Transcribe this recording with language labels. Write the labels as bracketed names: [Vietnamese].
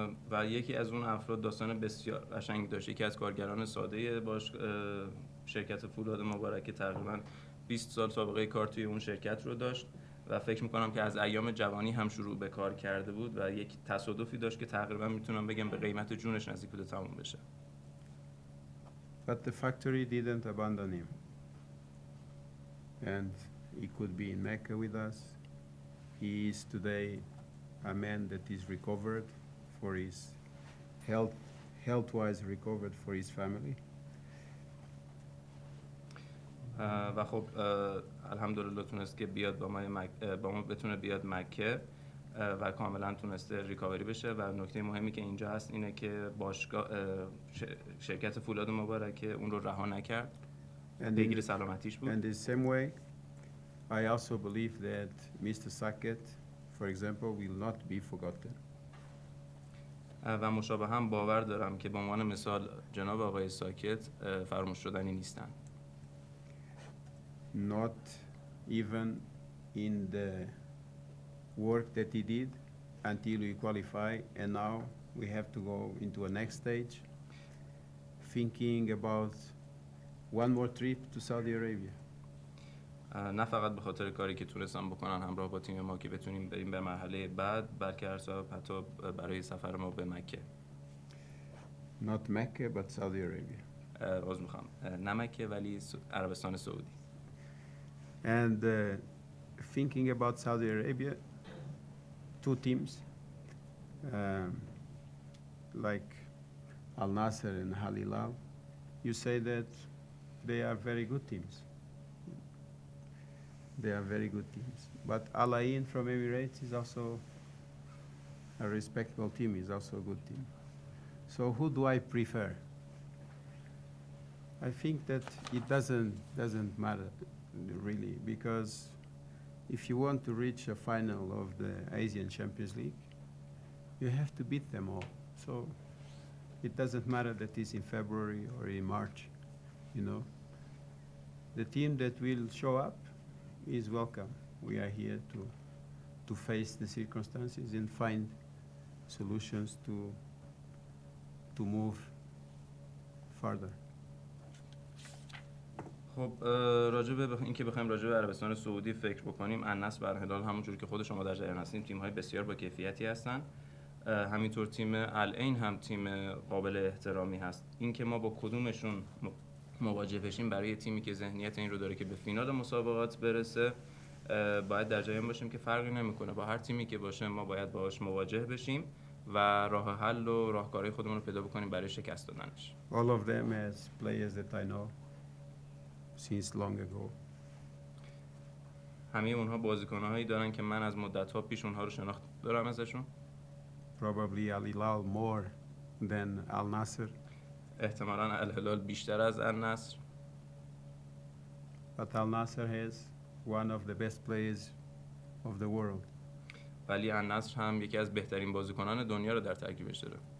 [Persian] و یکی از اون افراد داستان بسیار قشنگ داشت. یکی از کارگران ساده شرکت فولاد مبارک تقریبا 20 سال سابقه کار توی اون شرکت رو داشت و فکر میکنم که از ایام جوانی هم شروع به کار کرده بود و یک تصادفی داشت که تقریبا میتونم بگم به قیمت جونش نزدیک بود تموم بشه. [English] But the factory didn't abandon him, and he could be in Mecca with us. He is today a man that is recovered for his health-wise recovered for his family. [Persian] و خب الحمدلله تونست که بیاد با ما بتونه بیاد مکه و کاملا تونسته ریکاوری بشه و نکته مهمی که اینجا هست اینه که باشگاه شرکت فولاد مبارک اون رو رها نکرد. پیگیر سلامتیش بود. [English] And the same way I also believe that Mr. Saket, for example, will not be forgotten. [Persian] و مشابه هم باور دارم که به عنوان مثال جناب آقای ساکت فراموش شدنی نیستن. [English] Not even in the work that he did until we qualify, and now we have to go into a next stage, thinking about one more trip to Saudi Arabia. [Persian] نه فقط به خاطر کاری که تونستن بکنن همراه با تیم ما که بتونیم بریم به مرحله بعد، بلکه هر صاحب حتی برای سفر ما به مکه. [English] Not Mecca, but Saudi Arabia. [Persian] عذر میخوام، نه مکه ولی عربستان سعودی. [English] And thinking about Saudi Arabia, two teams, like Al Nasser and Al Hilal, you say that they are very good teams. They are very good teams. But Al Ain from Emirates is also a respectable team, is also a good team. So who do I prefer? I think that it doesn't matter really, because if you want to reach a final of the Asian Champions League, you have to beat them all. So it doesn't matter that it's in February or in March, you know. The team that will show up is welcome. We are here to face the circumstances and find solutions to move further. [Persian] خب راجع به اینکه بخوایم راجع به عربستان سعودی فکر بکنیم، النصر بر هلال همونجور که خود شما در جریان هستین تیم‌های بسیار با کیفیتی هستن. همینطور تیم العین هم تیم قابل احترامی هست. اینکه ما با کدومشون مواجه بشیم برای تیمی که ذهنیت این رو داره که به فینال مسابقات برسه، باید در جریان باشیم که فرقی نمیکنه. با هر تیمی که باشه ما باید باهاش مواجه بشیم و راه حل و راهکارهای خودمون رو پیدا بکنیم برای شکست دادنش. [English] All of them as players that I know since long ago. [Persian] همه اونها بازیکن‌هایی دارن که من از مدت‌ها پیش اونها رو شناخت دارم ازشون. [English] Probably Al Hilal more than Al Nasser. [Persian] احتمالاً الهلال بیشتر از النصر. [English] But Al Nasser has one of the best players of the world. [Persian] ولی النصر هم یکی از بهترین بازیکنان دنیا رو در ترکیبش داره.